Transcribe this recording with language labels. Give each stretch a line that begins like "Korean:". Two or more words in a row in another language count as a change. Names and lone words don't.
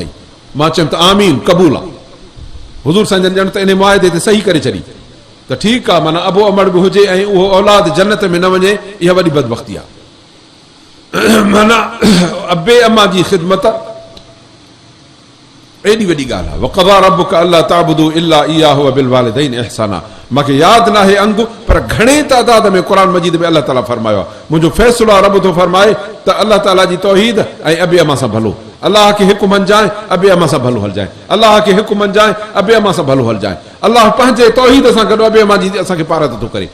Sindhi: मां चयुमि त आमीन क़बूल आहे। हुज़ूर संजन ॼण त इन मुआदे ते सही करे छॾी त ठीकु आहे, माना अबो अमड़ बि हुजे ऐं उहो औलाद जन्नत में न वञे, इहा वॾी बदबख़्ती आहे। माना अबे अमा जी ख़िदमत एॾी वॾी ॻाल्हि आहे।
Arabic: وقضى ربك ألا تعبدوا إلا إياه وبالوالدين إحسانا.
Sindhi: मूंखे यादि न आहे अंग, पर घणे तादाद में क़ुर मजीद में अल्लाह ताला फरमायो आहे, मुंहिंजो फ़ैसिलो आहे, रब थो फरमाए त अल्लाह ताला जी तौहीद ऐं अबे अमा सां भलो। अल्लाह खे हिकु मञजाए, अबे अमा सां भलो हलजाए। अल्लाह खे हिकु मञजाए, अबे अमा सां भलो हलजाए। अल्लाह पंहिंजे तौहीद सां गॾु अबे अमा जी असांखे पारत थो करे।